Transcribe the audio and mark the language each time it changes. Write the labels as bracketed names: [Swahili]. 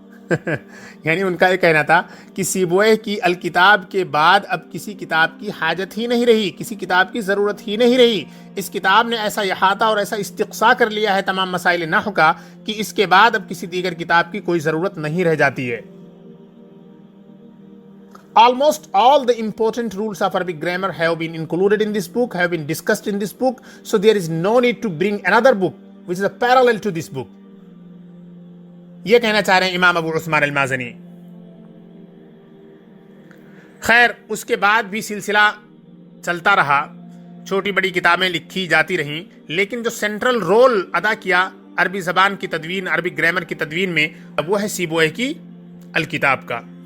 [Urdu] یعنی ان کا یہ کہنا تھا کہ سیبوئے کی الکتاب کے بعد اب کسی کتاب کی حاجت ہی نہیں رہی، کسی کتاب کی ضرورت ہی نہیں رہی. اس کتاب نے ایسا احاطہ اور ایسا استقصاء کر لیا ہے تمام مسائل نحو کا کہ اس کے بعد اب کسی دیگر کتاب کی کوئی ضرورت نہیں رہ جاتی ہے. [English] Almost all the important rules of Arabic grammar have been included in this book, have been discussed in this book, so there is no need to bring another book which is a parallel to this book. [Urdu] یہ کہنا چاہ رہے ہیں امام ابو عثمان المازنی. خیر اس کے بعد بھی سلسلہ چلتا رہا، چھوٹی بڑی کتابیں لکھی جاتی رہیں، لیکن جو سینٹرل رول ادا کیا عربی زبان کی تدوین، عربی گرامر کی تدوین میں، وہ ہے سیبوئے کی الکتاب کا.